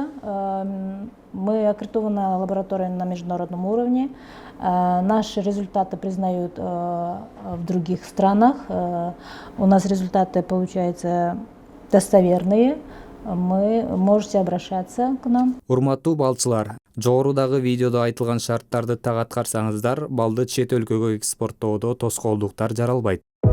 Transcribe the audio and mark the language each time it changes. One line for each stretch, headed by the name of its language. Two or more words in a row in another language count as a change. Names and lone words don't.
Russian: Мы аккредитованная лаборатория на международном уровне. Наши результаты признают в других странах. У нас результаты получаются достоверные. Вы можете обращаться к нам.
Kyrgyz: Урматтуу балчылар, жогорудагы видеодо айтылган шарттарды так аткарсаңыздар, балды чет өлкөгө экспорттоодо тоскоолдуктар жаралбайт.